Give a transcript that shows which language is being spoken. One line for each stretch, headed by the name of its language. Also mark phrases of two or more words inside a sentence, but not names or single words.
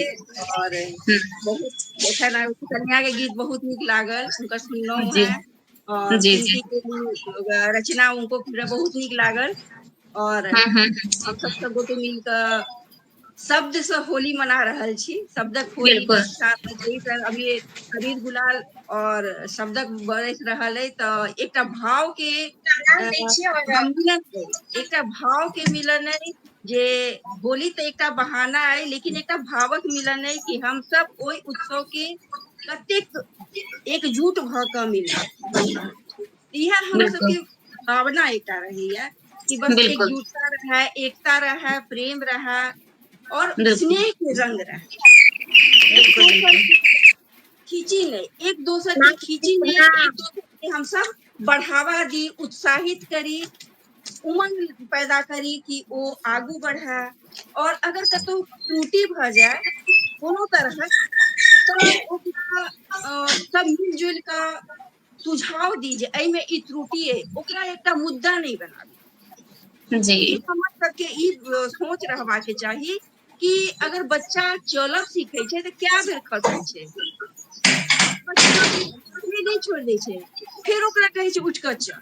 Maithili: और बहुत एखन कन्या के गीत बहुत नीक लागल, हुनकर सुनलहुँ हैं, और पिंकी के रचना उनको बहुत नीक लागल, और हम सब गोटे मिलकर शब्द से होली मना रहल छी, शब्दक होली बिल्कुल। के साथ अभी अबीर गुलाल और शब्दक बरस रहल है, तो एकटा भाव के मिलन है, एकटा भाव के मिलन है जे होली तो एकटा बहाना है, लेकिन एकटा भावक मिलन है कि हम सब ओई उत्सव के कतेक एकजुट भ क मिलब। यह हम बिल्कुल। सबके भावना एकटा रहैया कि बस बिल्कुल। एकजुटता रहे, एकता रहे, प्रेम रहे और बिल्कुल। स्नेह के रंग रहे। बिल्कुल, बिल्कुल। खींची नहीं, एक दोसर के खींची नहीं, एक दोसर के हम सब बढ़ावा दी, उत्साहित करी, उमंग पैदा करी कि वो आगू बढ़े। और अगर कतौ त्रुटि भ जाए कोनो तरह तो ओकरा सब मिलजुल का सुझाव दी जे एहि में ई त्रुटि है, ओकरा एकटा मुद्दा नहीं बनाबी। जी। ई हमर सबके ई सोच रहबा के चाही कि अगर बच्चा चलब सीखे छै तो क्या बेर खसै छै, नहीं छोड़ दै छै, फिर ओकरा कहै छै उठ कऽ चल।